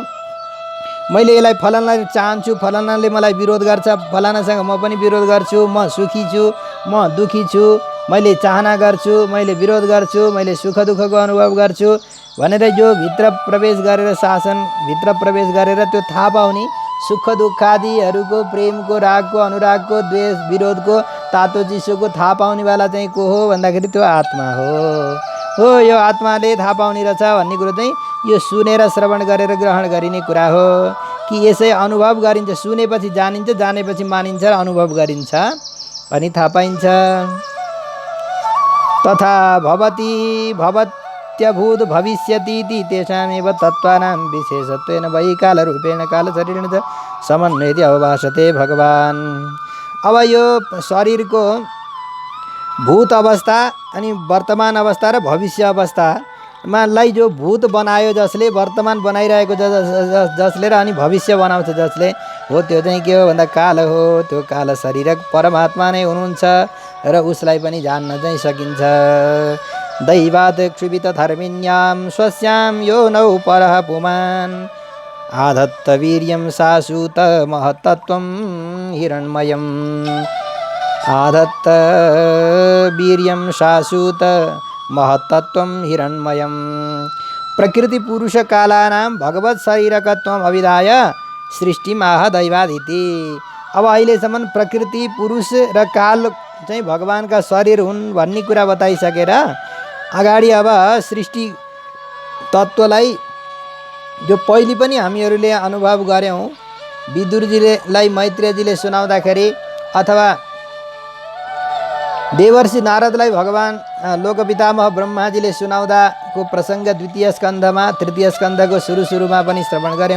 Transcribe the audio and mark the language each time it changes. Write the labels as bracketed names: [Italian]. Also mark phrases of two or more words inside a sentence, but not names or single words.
[Nepali] मैले यसलाई फलानाले चाहन्छु फलानाले मलाई विरोध गर्छ फलानासँग म पनि विरोध गर्छु म सुखी छु म दुखी छु मैले चाहना गर्छु मैले विरोध गर्छु मैले सुख दुःखको अनुभव गर्छु भनेर यो भित्र प्रवेश गरेर शासन भित्र प्रवेश गरेर त्यो थाहा पाउने सुख दुःखादिहरूको प्रेमको रागको अनुरागको द्वेष विरोधको तातो चिसोको थाहा पाउनेवाला चाहिँ को हो भन्दाखेरि त्यो आत्मा हो। यो आत्माले थाहा पाउने रहेछ भन्ने कुरो चाहिँ यो सुनेर श्रवण गरेर ग्रहण गरिने कुरा हो कि यसै अनुभव गरिन्छ। सुनेपछि जानिन्छ जानेपछि मानिन्छ र अनुभव गरिन्छ अनि थाहा पाइन्छ। [Sanskrit] तथा भवति भवत्यभूत भविष्यतीति तेषामेव तत्त्वानां विशेषत्वेन वैकालरूपेण कालशरीरेण च समन्वयति अवभाषते भगवान्। [Nepali] अब यो शरीरको भूत अवस्था अनि वर्तमान अवस्था र भविष्य अवस्थामालाई जो भूत बनायो जसले, वर्तमान बनाइरहेको जसले र अनि भविष्य बनाउँछ जसले हो, त्यो चाहिँ के हो भन्दा काल हो। त्यो काल शरीर परमात्मा नै हुनुहुन्छ र उसलाई पनि जान्न चाहिँ सकिन्छ। [Sanskrit] दैवात् क्षुभित धर्मिण्यां स्वस्यां यो नौ परः पुमान् आधत्त वीर्यं सासूत महत्तत्वं हिरण्मयम् आधत्त वीर्यं शासूत महत्तत्वं हिरण्मयम्। प्रकृति पुरुष कालानां भगवत शरीरकत्वम् अभिधाय सृष्टिमाह दैवादिति। [Nepali] अब अहिलेसम्म प्रकृति पुरुष र काल चाहिँ भगवानका शरीर हुन् भन्ने कुरा बताइसकेर अगाडि अब सृष्टि तत्त्वलाई जो पहिले पनि हामीहरूले अनुभव गऱ्यौँ, विदुरजीलाई मैत्रेयजीले सुनाउँदाखेरि अथवा देवर्षि नारदलाई भगवान लोकपितामह ब्रह्माजीले सुनाउँदाको प्रसङ्ग द्वितीय स्कन्धमा, तृतीय स्कन्धको सुरुमा पनि श्रवण गऱ्यौँ।